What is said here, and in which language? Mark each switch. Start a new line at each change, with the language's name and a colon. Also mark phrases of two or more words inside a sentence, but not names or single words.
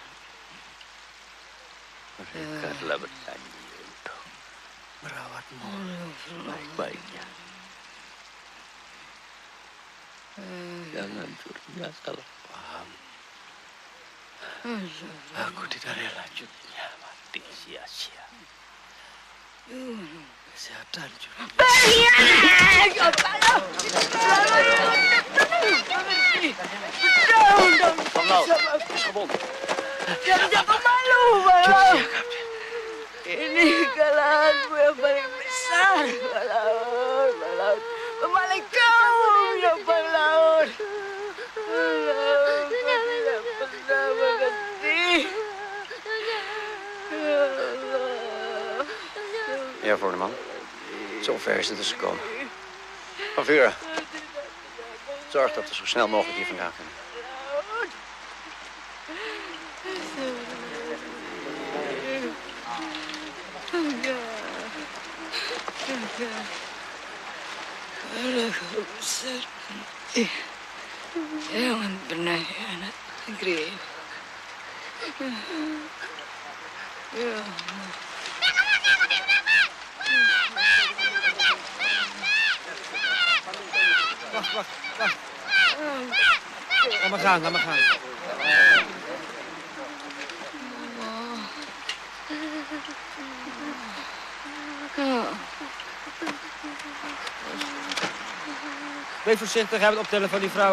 Indonesian: Mereka telah berjanji untuk merawatmu sebaik-baiknya. Jangan Jutnya salah paham. Aku tidak rela Jutnya mati sia-sia. Kesehatan Jutnya.
Dutch: Bang is gewond.
Indonesian: Jangan malu, Bang. Ini kesalahanmu yang paling besar, Bang. Pemaling kamu yang Bang Laut. Kau tidak pernah mengerti.
Dutch: Ja, Voorneman. Zover is het dus gekomen. Van Vuren, zorg dat we zo snel mogelijk hier vandaan kunnen.
Indonesian: Jangan pernah hianat negeri. Ya.
Dutch: Wacht. Laat maar gaan. Wees voorzichtig, hij heeft het optellen van die vrouw.